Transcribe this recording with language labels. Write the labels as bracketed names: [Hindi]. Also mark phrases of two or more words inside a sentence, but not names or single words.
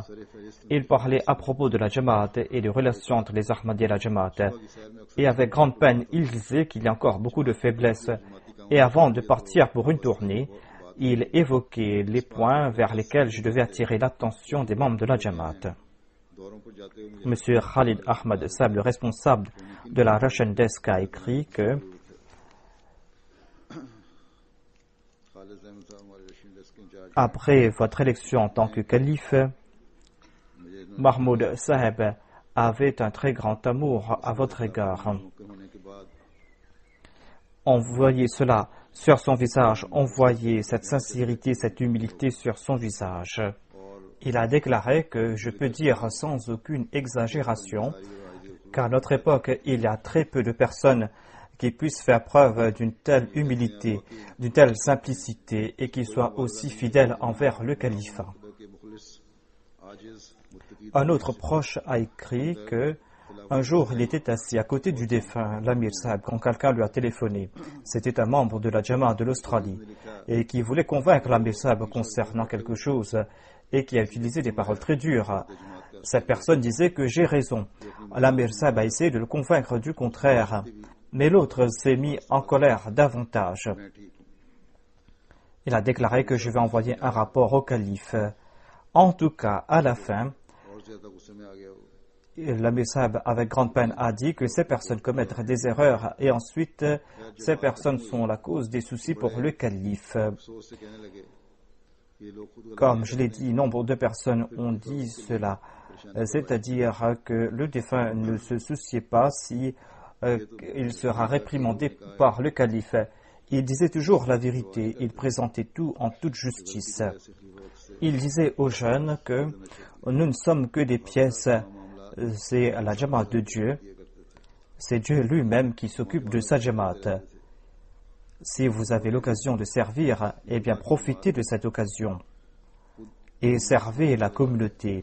[French] Il parlait à propos de la Jamaat et des relations entre les Ahmadis et la Jamaat. Et avec grande peine, il disait qu'il y a encore beaucoup de faiblesses. Et avant de partir pour une tournée, il évoquait les points vers lesquels je devais attirer l'attention des membres de la Jamaat. [Urdu] دوروں پر جاتے ہوئے مجھے [French] M. Khalid Ahmad Saab, le responsable de la Russian Desk, a écrit que [Urdu] خالد احمد صاحب ہمارے [English] Russian Desk [Urdu] کے انچارج [French] après votre élection en tant que calife, [Urdu] مجھے [French] Mahmoud Saheb avait un très grand amour à votre égard. [Urdu] ممکن ہونے کے بعد [French] On voyait cela sur son visage, on voyait cette sincérité, cette humilité sur son visage. Il a déclaré que je peux dire sans aucune exagération qu'à notre époque, il y a très peu de personnes qui puissent faire preuve d'une telle humilité, d'une telle simplicité et qui soient aussi fidèles envers le califat. [Urdu] کے مخلص عاجز متقی [French] Un autre proche a écrit que un jour, il était assis à côté du défunt, l'Amir Saab, quand quelqu'un lui a téléphoné. C'était un membre de la Jamaat de l'Australie et qui voulait convaincre l'Amir Saab concernant quelque chose et qui a utilisé des paroles très dures. Cette personne disait que j'ai raison. L'Amir Saab a essayé de le convaincre du contraire, mais l'autre s'est mis en colère davantage. [Urdu] میں ٹھیک ہوں [French] Il a déclaré que je vais envoyer un rapport au calife. En tout cas, à la fin, [Urdu] اور زیادہ غصے میں آ گیا وہ [French] l'Amir Saab, avec grande peine, a dit que ces personnes commettent des erreurs et ensuite, ces personnes sont la cause des soucis pour le calife. [Urdu] افسوس سے کہنے لگے یہ لوگ خود [French] Comme je l'ai dit, nombre de personnes ont dit cela, c'est-à-dire que le défunt ne se souciait pas si il sera réprimandé par le calife. Il disait toujours la vérité, il présentait tout en toute justice. Il disait aux jeunes que nous ne sommes que des pièces, c'est la Jamaat de Dieu, c'est Dieu lui-même qui s'occupe de sa Jamaat. Si vous avez l'occasion de servir, eh bien profitez de cette occasion et servez la communauté.